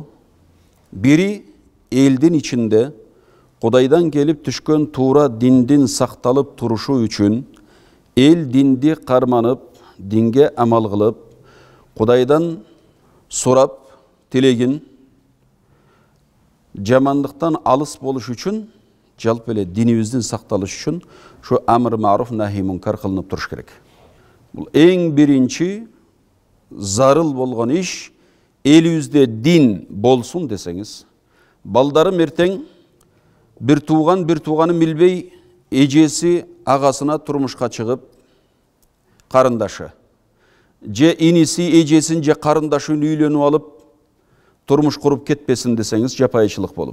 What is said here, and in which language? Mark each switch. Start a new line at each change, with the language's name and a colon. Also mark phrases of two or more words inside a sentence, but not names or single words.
Kyrgyz: Бири, элдин ичинде Кудайдан келип түшкөн туура диндин сакталып турушу үчүн эл динди карманып, динге амал кылып, Кудайдан сурап, тилегин жамандыктан алыс болуш үчүн, жалпы эле динибиздин сакталыш үчүн şu
Arabic: أمر معروف نهي منكر
Kyrgyz: кылынып туруш керек. Бул эң биринчи зарыл болгон иш, элибизде дин болсун десеңиз, балдарым эртең бир тууганын билбей, эжеси агасына турмушка чыгып, карындашы, же иниси эжесин же карындашын үйлөнүп алып, турмуш куруп кетпесин десеңиз, жапайычылык болуп.